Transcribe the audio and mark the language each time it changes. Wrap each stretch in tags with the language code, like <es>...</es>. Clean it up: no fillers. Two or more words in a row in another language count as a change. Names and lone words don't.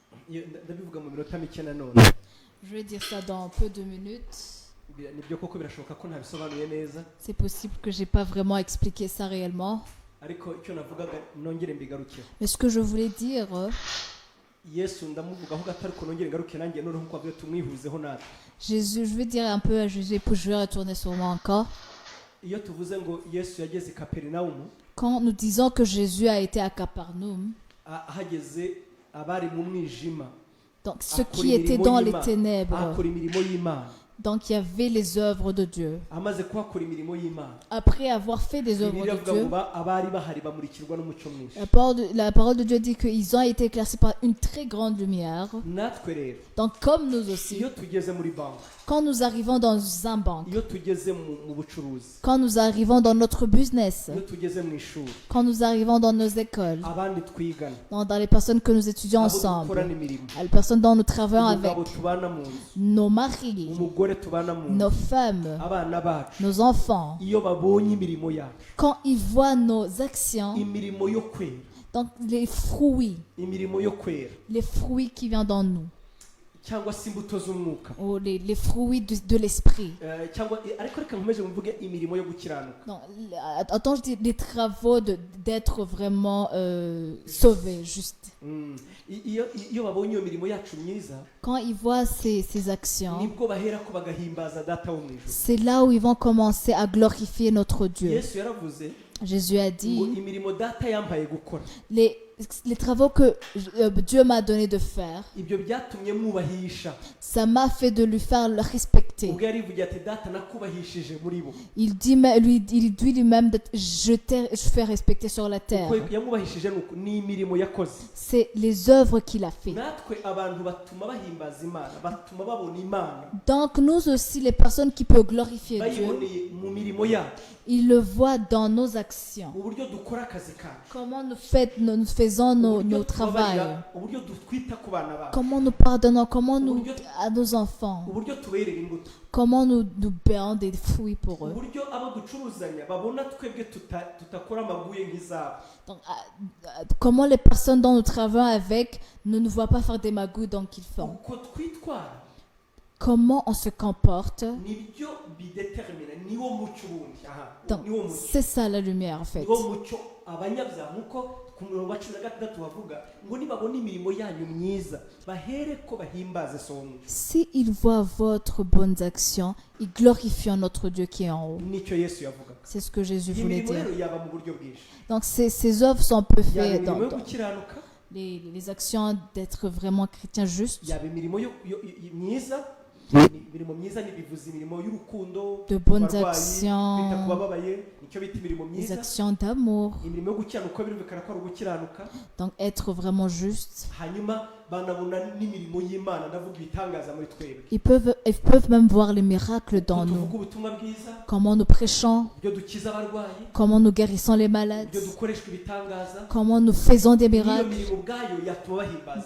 <rw>ndabivuga mu minota mike nanone</rw> <fr>Je vais dire ça dans peu de minutes.</fr> <rw>nibyo koko birashoboka ko ntabisobanuye neza</rw> <fr>C'est possible que j'ai pas vraiment expliqué ça réellement.</fr> <rw>ariko icyo navugaga nongere mbigarukeho</rw> <fr>Mais ce que je voulais dire,</fr> <rw>yesu ndamuvugaho gato ariko nongere ngaruke nanjye noneho nkuko avuye tumwihuzeho natwe</rw> <fr>Jésus, je vais dire un peu à Jésus, puis je vais retourner sur moi encore.</fr> <rw>iyo tuvuze ngo yesu yageze i kaperinawumu</rw> <fr>Quand nous disons que Jésus a été à Capernaum,</fr> <rw>ahageze abari mu mwijima</rw> <fr>donc ceux</fr> <rw>akora</rw> <fr>qui étaient</fr> <rw>imirimo</rw> <fr>dans les</fr> <rw>y'Imana,</rw> <fr>ténèbres,</fr> <rw>akora imirimo y'imana</rw> <fr>donc il y avait les œuvres de Dieu.</fr> <rw>amaze kuhakora imirimo y'imana</rw> <fr>Après avoir fait des œuvres</fr> <rw>bibiliya</rw> <fr>de</fr> <rw>avuga ngo</rw> <fr>Dieu,</fr> <rw>abari bahari bamurikirwa n'umucyo mwinshi</rw> <fr>la parole de Dieu dit qu'ils ont été éclaircis par une très grande lumière.</fr> <rw>natwe rero</rw> <fr>Donc comme nous aussi,</fr> <rw>iyo tugeze muri banki</rw> <fr>quand nous arrivons dans un banque,</fr> <rw>iyo tugeze mu bucuruzi</rw> <fr>quand nous arrivons dans notre business,</fr> <rw>iyo tugeze mu ishuri</rw> <fr>quand nous arrivons dans nos écoles,</fr> <rw>abandi twigana</rw> <fr>dans les personnes que nous étudions</fr> <rw>abo dukorana</rw> <fr>ensemble,</fr> <rw>imirimo</rw> <fr>les personnes dont nous travaillons avec,</fr> <rw>umugabo tubana mu nzu</rw> <fr>nos maris,</fr> <rw>umugore tubana mu</rw> <fr>nos</fr> <rw>nzu</rw> <fr>femmes,</fr> <rw>abana bacu</rw> <fr>nos enfants,</fr> <rw>iyo babonye imirimo yacu</rw> <fr>quand ils voient nos actions,</fr> <rw>imirimo yo kwera</rw> <fr>donc</fr> <rw>imirimo yo kwera</rw> <fr>les fruits qui viennent dans nous,</fr> <rw>cyangwa se imbuto z'umwuka</rw> <fr>ou les fruits de l'esprit.</fr> <rw>cyangwa ariko reka nkomeje mvuge imirimo yo gukiranuka</rw> <fr>Non, attends, je dis les travaux d'être vraiment sauvé, juste.</fr> <rw>iyo babonye iyo mirimo yacu myiza</rw> <fr>Quand ils voient ces actions,</fr> <rw>nibwo bahera ko bagahimbaza data wo mu ijuru</rw> <fr>c'est là où ils vont commencer à glorifier notre Dieu.</fr> <rw>yesu yaravuze</rw> <fr>Jésus a</fr> <rw>ngo</rw> <fr>dit,</fr> <rw>imirimo data yampaye gukora</rw> <fr>les travaux que Dieu m'a donné de faire,</fr> <rw>ibyo byatumye mwubahisha</rw> <fr>ça m'a fait de lui faire le respecter.</fr> <rw>ubwo yarivugiye ati data nakubahishije muri bo</rw> <fr>Il dit lui-même, je fais respecter sur la terre.</fr> <rw>uko yamwubahishije ni imirimo yakoze</rw> <fr>C'est les œuvres qu'il a fait.</fr> <rw>natwe abantu batuma bahimbaza imana batuma babona imana</rw> <fr>Donc nous aussi, les personnes qui peuvent glorifier Dieu,</fr> <rw>bayiboneye mu mirimo yacu</rw> <fr>ils le voient dans nos actions.</fr> <rw>mu buryo dukora akazi kacu</rw> <fr>Comment nous faisons nos travaux.</fr> <rw>uburyo twita ku bana bacu</rw> <fr>Comment nous pardonnons, comment nous à nos enfants.</fr> <rw>uburyo tuberera imbuto</rw> <fr>Comment nous béons des fruits pour eux.</fr> <rw>uburyo abo ducuruzanya babona twebwe tutakora amaguye nk'izabo</rw> <fr>Donc, comment les personnes dont nous travaillons avec ne nous voient pas faire des magouilles donc ils font.</fr> <rw>uko twitwara</rw> <fr>Comment on se comporte.</fr> <rw>nibyo bidetermina niwo mucyo ubundi</rw> <fr>Donc,</fr> <rw>niwo mucyo</rw> <fr>c'est ça la lumière en fait.</fr> <rw>niwo mucyo abanyabyaha nk'uko ku murongo wa 16 bavuga ngo nibabona imirimo yanyu myiza bahere ko bahimbaze so mu ijuru</rw> <fr>Si ils voient votre bonnes actions, ils glorifient notre Dieu qui est en haut.</fr> <rw>nicyo yesu yavugaga</rw> <fr>C'est ce que Jésus voulait</fr> <rw>imirimo</rw> <fr>dire.</fr> <rw>rero yaba mu buryo bwinshi</rw> <fr>Donc ces œuvres sont peu</fr> <rw>yaba</rw> <fr>faites</fr> <rw>imirimo yo</rw> <fr>dans</fr> <rw>gukiranuka</rw> <fr>les actions d'être vraiment chrétien juste,</fr> <rw>yaba imirimo myiza imirimo myiza ntibivuze imirimo y'urukundo</rw> <fr>de bonnes</fr> <rw>bita ku</rw> <fr>actions,</fr> <rw>bababaye nicyo bita imirimo</rw> <fr>des</fr> <rw>myiza</rw> <fr>actions d'amour.</fr> <rw>imirimo yo gukiranuka birumvikana ko ari ugukiranuka</rw> <fr>Donc être vraiment juste.</fr> <rw>hanyuma banabona n'imirimo y'imana ndavuga ibitangaza muri twebwe</rw> <fr>Ils peuvent même voir les miracles dans</fr> <rw>tuvuga</rw> <fr>nous.</fr> <rw>ubutumwa bwiza</rw> <fr>Comment nous prêchons,</fr> <rw>ibyo dukiza abarwayi</rw> <fr>comment nous guérissons les malades,</fr> <rw>ibyo dukoreshwa ibitangaza</rw> <fr>comment nous faisons des</fr> <rw>niyo</rw> <fr>miracles.</fr> <rw>mirimo ubwayo yatuma bahimbaza</rw>